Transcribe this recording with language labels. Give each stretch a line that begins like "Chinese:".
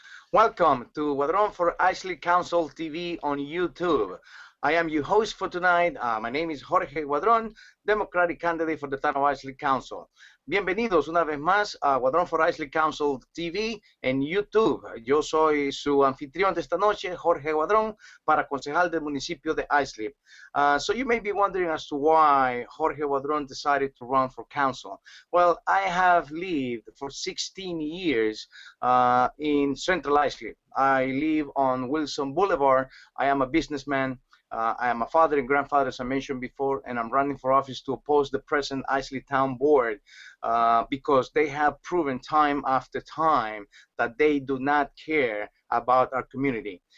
English: Welcome to Guadron for Islip Council TV on YouTube. I am your host for tonight. My name is Jorge Guadron, Democratic candidate for the town of Islip Council.
Spanish: Bienvenidos una vez más a Guadron for Islip Council TV en YouTube. Yo soy su anfitrión de esta noche, Jorge Guadron, para concejal del municipio de Islip.
English: So you may be wondering as to why Jorge Guadron decided to run for council. Well, I have lived for 16 years in Central Islip. I live on Wilson Boulevard. I am a businessman. I am a father and grandfather, as I mentioned before, and I'm running for office to oppose the present Islip Town Board because they have proven time after time that they do not care about our community.